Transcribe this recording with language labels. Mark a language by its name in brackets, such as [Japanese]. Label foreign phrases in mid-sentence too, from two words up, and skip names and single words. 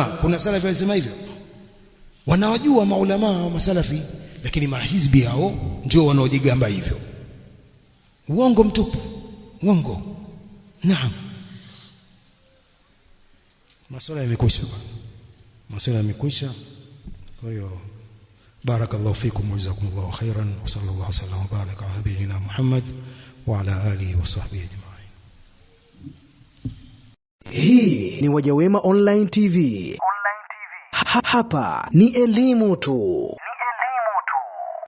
[Swahili] Kuna salafi alisema hivyo? Wanawajua maulama wa masalafi, lakini mahizbi hao ndio wanaojigamba hivyo. Uongo mtupu, uongo. Naam, masuala yamekwisha bwana, masuala yamekwisha. Kwa hiyo [Arabic] بارك الله فيكم وجزاكم الله خيرا وصلى الله عليه وسلم وبارك على نبينا محمد وعلى آله وصحبه أجمعين. [Swahili] Hii ni Wajawema Online TV. Hapa ni elimu tu.